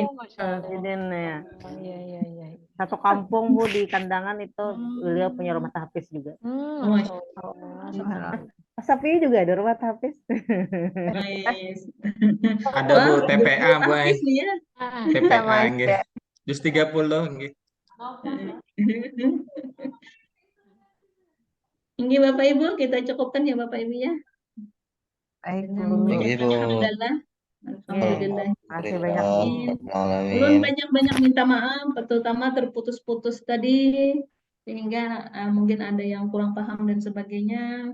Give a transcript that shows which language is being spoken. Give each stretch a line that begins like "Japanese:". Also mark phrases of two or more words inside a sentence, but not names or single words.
Arabic: Oh, Masya Allah.
Banjar: Sidin ya.
Indonesian: Iya, iya, iya. Satu kampung Bu di Kandangan itu beliau punya rumah tahfiz juga.
Arabic: Masya Allah.
Indonesian: Mas Sapi juga ada rumah tahfiz. Nice. Ada Bu Wah, TPA Bu ay. habis nih ya. TPA nggih. Jus 30 nggih. Ini Bapak Ibu, kita cukupkan ya Bapak Ibu ya. Dengan Baik, Ibu.
Arabic: Alhamdulillah. Alhamdulillah.
Indonesian: Masih banyak. Ulun
Arabic: Alamin.
Indonesian: banyak-banyak minta maaf, terutama terputus-putus tadi, sehingga mungkin ada yang kurang paham dan sebagainya.